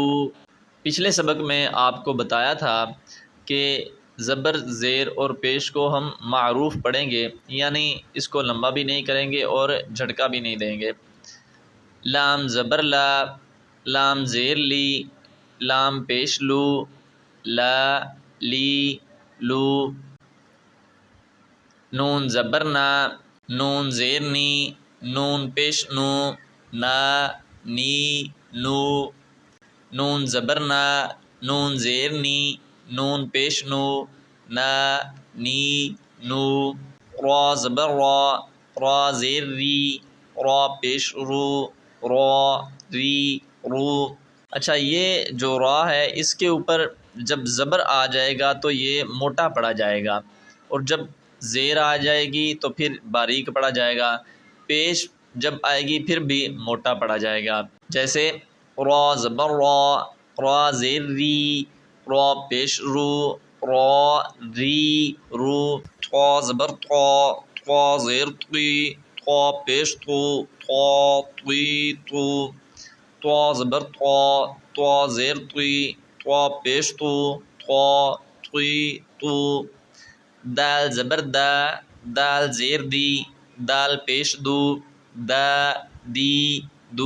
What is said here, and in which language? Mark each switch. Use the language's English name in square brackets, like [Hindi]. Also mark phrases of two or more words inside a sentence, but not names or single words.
[Urdu] پچھلے سبق میں آپ کو بتایا تھا کہ زبر زیر اور پیش کو ہم معروف پڑھیں گے، یعنی اس کو لمبا بھی نہیں کریں گے اور جھٹکا بھی نہیں دیں گے۔ لام زبر لا، لام زیر لی، لام پیش لو، لا لی لو۔ نون زبر نا، نون زیر نی، نون پیش نو، نا نی نو۔ نون زبر نا، نون زیر نی، نون پیش نو، نا نی نو۔ را زبر را، را زیر ری، را پیش رو، را ری رو۔ اچھا، یہ جو را ہے اس کے اوپر جب زبر آ جائے گا تو یہ موٹا پڑا جائے گا، اور جب زیر آ جائے گی تو پھر باریک پڑا جائے گا۔ پیش جب آئے گی پھر بھی موٹا پڑا جائے گا، جیسے را زبر را، را زیر ری، را پیش رو، را ری رو۔ طا زبر طا، طا زیر طی، طا پیش تو، طا طی تو۔ طا زبر طا، طا زیر طی، طا پیش تو، طا طی تو۔ دال زبر دا، دال زیر دی، دال پیش دو، دا دی دو۔